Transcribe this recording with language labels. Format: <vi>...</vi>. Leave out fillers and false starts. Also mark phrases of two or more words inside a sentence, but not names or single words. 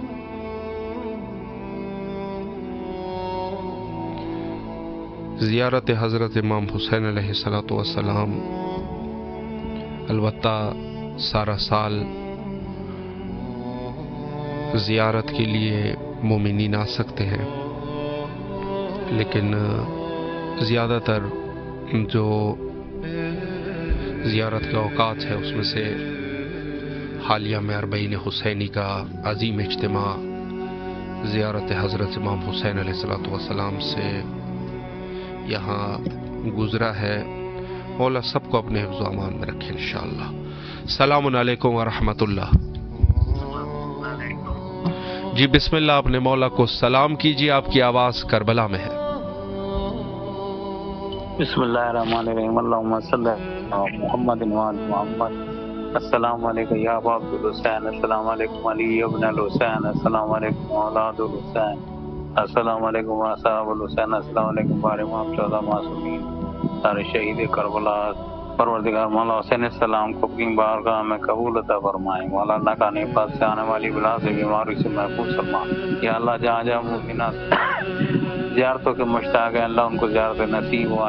<ur>زیارت حضرت امام حسین</ur> <ar>عليه الصلاة والسلام</ar> <ur>البتہ سارا سال زیارت کے لیے مومنین آ سکتے ہیں، لیکن زیادہ تر جو زیارت کے اوقات ہے اس میں سے حالیہ میں اربعین حسینی کا عظیم اجتماع زیارت حضرت امام حسین</ur> <ar>عليه الصلاة والسلام</ar> <ur>سے یہاں گزرا ہے. مولا سب کو اپنے حفظ امان میں رکھے ان شاء اللہ.</ur> <ar>سلام عليكم ورحمة الله.</ar> <ur>جی بسم اللہ اپنے مولا کو سلام کیجیے، آپ کی آواز کربلا میں ہے.</ur> <ar>بسم الله الرحمن الرحيم. اللهم صل على محمد وآل محمد. السلام عليكم يا أبا عبد الحسين. السلام عليكم علي ابن الحسين. السلام عليكم أولاد الحسين. السلام عليكم أصحاب الحسين. السلام عليكم</ar> <ur>بارہ امام 14 معصومین سارے شہید کربلا پروردگار مولا حسین سلام کو اپنی بارگاہ میں قبول عطا فرمائے. مولا ناکانے پاس سے آنے والی بلا سے بیماری سے محفوظ فرما. یا اللہ جہاں جہاں مومنات زیارتوں کے مشتاق ہیں اللہ ان کو زیارت نصیب ہو.</ur>